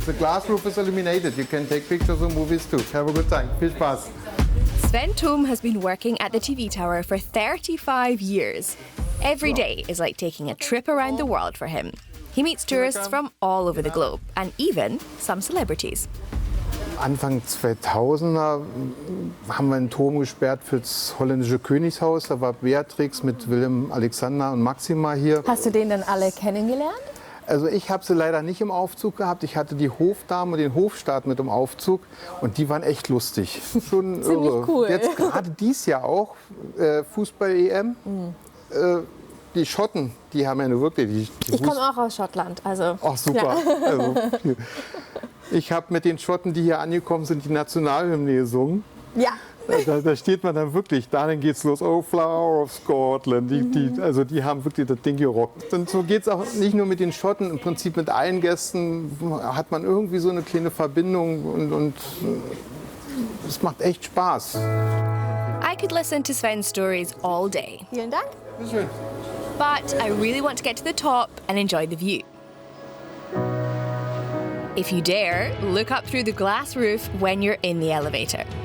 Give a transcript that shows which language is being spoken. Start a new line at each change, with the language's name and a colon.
English: The glass roof is illuminated. You can take pictures of movies too. Have a good time.
German: Viel Spaß.
English: Sven Thum has been working at the TV tower for 35 years. Every day is like taking a trip around the world for him. He meets tourists from all over the globe and even some celebrities.
German: Anfang 2000er haben wir einen Turm gesperrt für das holländische Königshaus. Da war Beatrix mit Willem, Alexander und Maxima hier. Hast du den dann alle kennengelernt? Also ich habe sie leider nicht im Aufzug gehabt. Ich hatte die Hofdame und den Hofstaat mit im Aufzug und die waren echt lustig. Schon ziemlich cool. Jetzt gerade dies Jahr auch Fußball-EM. Die Schotten, die haben ja nur wirklich... Ich komme auch aus Schottland, also... Ach super. Ja. Also, ich habe mit den Schotten, die hier angekommen sind, die Nationalhymne gesungen. Ja. Da steht man dann wirklich, dann geht's los, oh Flower of Scotland. Die haben wirklich das Ding gerockt. Und so geht's auch nicht nur mit den Schotten, im Prinzip mit allen Gästen hat man irgendwie so eine kleine Verbindung und es macht echt Spaß.
English: I could listen to Sven's stories all day.
German: Vielen Dank. Bitteschön.
English: But I really want to get to the top and enjoy the view. If you dare, look up through the glass roof when you're in the elevator.